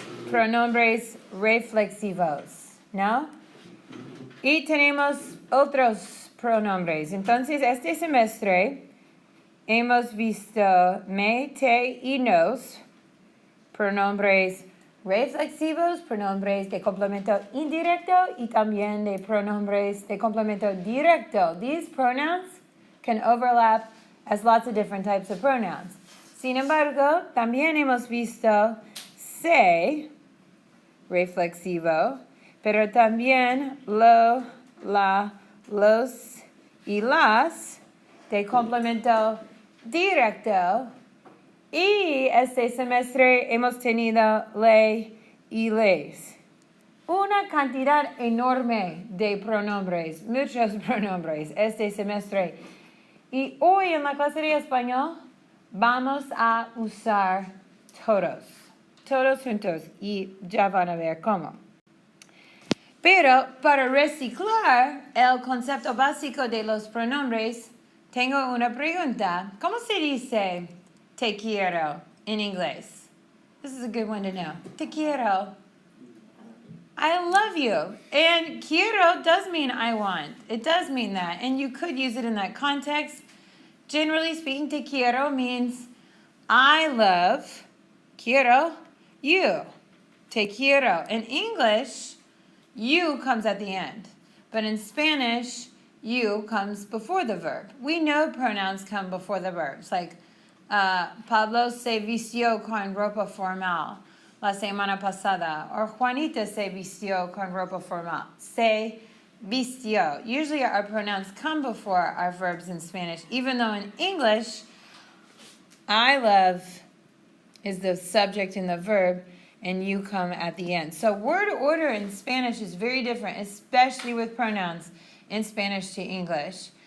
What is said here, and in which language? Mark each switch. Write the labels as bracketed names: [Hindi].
[Spanish] Pronombres reflexivos, ¿no? Y tenemos otros pronombres. Entonces, este semestre hemos visto me, te y nos, pronombres reflexivos, pronombres de complemento indirecto y también de pronombres de complemento directo. [English] These pronouns can overlap as lots of different types of pronouns. [Spanish] Sin embargo, también hemos visto se, reflexivo, pero también lo, la, los y las de complemento directo. Y este semestre hemos tenido le y les. Una cantidad enorme de pronombres, muchos pronombres este semestre. Y hoy en la clase de español vamos a usar todos juntos, y ya van a ver cómo. Pero para reciclar el concepto básico de los pronombres, tengo una pregunta. ¿Cómo se dice te quiero in inglés? [English] This is a good one to know. [Spanish] Te quiero. [English] I love you. And quiero does mean I want. It does mean that. And you could use it in that context. Generally speaking, [Spanish] te quiero [English] means I love, quiero, you. [Spanish] Te quiero. [English] In English, you comes at the end. But in Spanish, you comes before the verb. We know pronouns come before the verbs. [Spanish] Like, Pablo se vistió con ropa formal la semana pasada. Or Juanita se vistió con ropa formal. Se vistió. [English] Usually our pronouns come before our verbs in Spanish, even though in English, I love is the subject and the verb, and you come at the end. So word order in Spanish is very different, especially with pronouns in Spanish to English.